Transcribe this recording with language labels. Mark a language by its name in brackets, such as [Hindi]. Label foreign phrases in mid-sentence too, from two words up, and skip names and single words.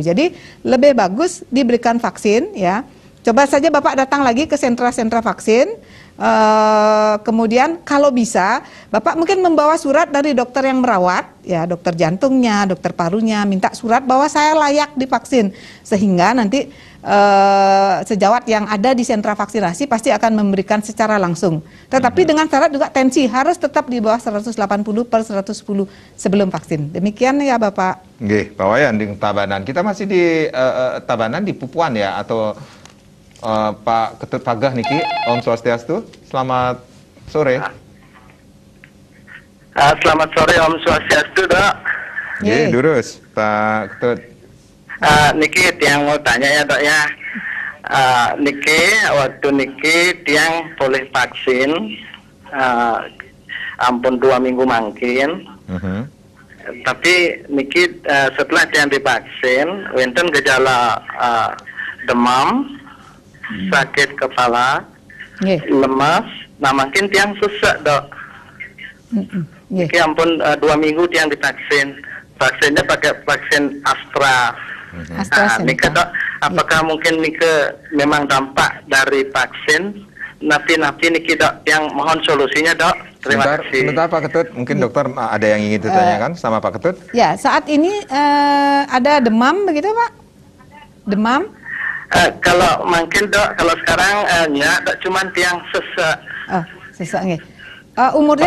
[Indonesian] Jadi lebih bagus diberikan vaksin ya. Coba saja Bapak datang lagi ke sentra-sentra vaksin, kemudian kalau bisa Bapak mungkin membawa surat dari dokter yang merawat, ya dokter jantungnya, dokter parunya, minta surat bahwa saya layak divaksin, sehingga nanti sejawat yang ada di sentra vaksinasi pasti akan memberikan secara langsung. Tetapi dengan syarat juga tensi harus tetap di bawah 180/110 sebelum vaksin. Demikian ya Bapak. Nggih, Pak Wayan di Tabanan. Kita masih di Tabanan di Pupuan ya atau Pak Ketut Pagah niki, [Balinese] Om Swastiastu, [Indonesian] selamat sore. Selamat sore [Balinese] Om Swastiastu [Indonesian] dok. [Balinese] Nggih, durus Pak Ketut. Niki tiang [Indonesian] mau tanya ya dok ya. Niki waktu [Balinese] niki tiang [Indonesian] boleh vaksin, ampun 2 minggu mungkin. Tapi niki setelah tiang divaksin, wonten gejala demam, sakit kepala, [Balinese] Nggih. [Indonesian] lemas, nah makin tiang sesak dok. [Balinese] Nggih. [Indonesian] Ya ampun 2 minggu tiang divaksin, vaksinnya pakai vaksin Astra. Nah, AstraZeneca. Nika dok, apakah mungkin Nika memang dampak dari vaksin? [Balinese] Napi niki [Indonesian] dok, yang mohon solusinya dok. Terima kasih. Sebentar Pak Ketut, mungkin dokter ada yang ingin ditanyakan sama Pak Ketut? Ya, saat ini ada demam begitu Pak? Demam? Kalau mungkin dok, kalau sekarang ya dok, cuman tiang sesak. Oh, sesak nggih. Umurnya